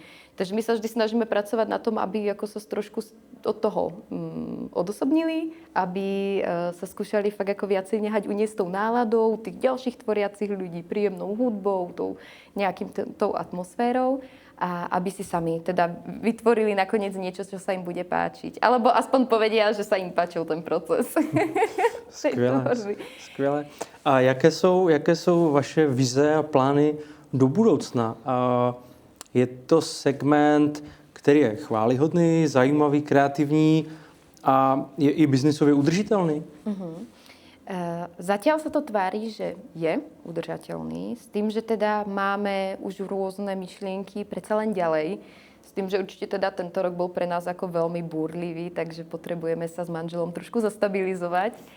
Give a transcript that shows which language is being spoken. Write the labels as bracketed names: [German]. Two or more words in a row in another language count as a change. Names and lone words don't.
[Slovak] Takže my sa vždy snažíme pracovať na tom, aby ako sa trošku od toho odosobnili, aby sa skúšali fakt ako viacej nehať uniesť tou náladou tých ďalších tvoriacich ľudí, príjemnou hudbou, tou atmosférou. A aby si sami teda vytvorili nakoniec niečo, čo sa im bude páčiť. Alebo aspoň povedia, že sa im páčil ten proces. [Czech] Skvěle. A jaké jsou vaše vize a plány do budoucna? Je to segment, který je chválihodný, zajímavý, kreativní a je i biznisově udržitelný? [Slovak] Zatiaľ sa to tvári, že je udržateľný, s tým, že teda máme už rôzne myšlienky predsa len ďalej. S tým, že určite teda tento rok bol pre nás ako veľmi búrlivý, takže potrebujeme sa s manželom trošku zastabilizovať.